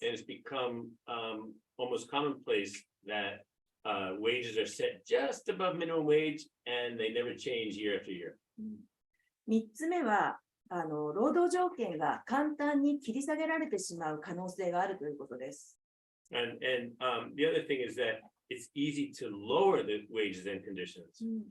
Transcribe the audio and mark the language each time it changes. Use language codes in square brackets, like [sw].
[en] And it's become almost commonplace that wages are set just above minimum wage and they never change year after year. [ja] 3つ目は労働条件が簡単に切り下げられてしまう可能性があるということです。 [en] And the other thing is that it's easy to lower the wages and conditions.